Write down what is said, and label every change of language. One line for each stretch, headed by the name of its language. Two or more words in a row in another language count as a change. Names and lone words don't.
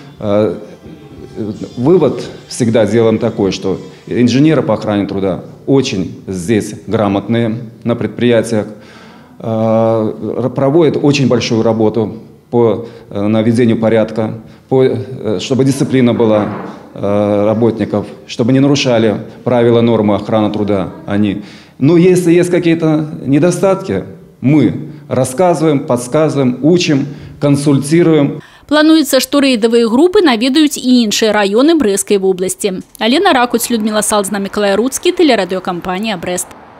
Russian: Вывод всегда делаем такой, что инженеры по охране труда очень здесь грамотные на предприятиях, проводят очень большую работу по наведению порядка, чтобы дисциплина была работников, чтобы не нарушали правила, нормы охраны труда они. Но если есть какие-то недостатки, мы рассказываем, подсказываем, учим, консультируем.
Belarusian: Плануецца, што рэйдавыя групы наведаюць і іншыя раёны Брэсцкай вобласці. Алена Ракуць, Людмила Салзна, Миколай Руцкі, тэлерадыёкампанія «Брэст».